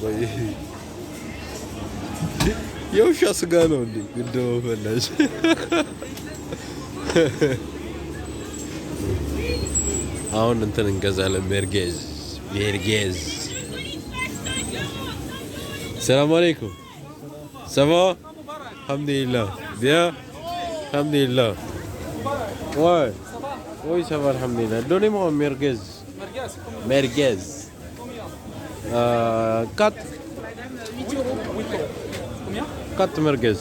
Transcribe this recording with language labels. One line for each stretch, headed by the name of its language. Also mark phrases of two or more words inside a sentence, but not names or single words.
Amharic: ቆይ የውሻ ስጋ ነው እንዴ? እንደው ፈላሽ አሁን እንትን እንገዛለን። ሜርጌዝ
Arabic: سلام عليكم።
French: Ça va?
Arabic: Alhamdulillah. Bien? Alhamdulillah.
French: Ouais. Oui, ça va, alhamdulillah. Donnez-moi un merguez. Merguez. 4. 4 merguez.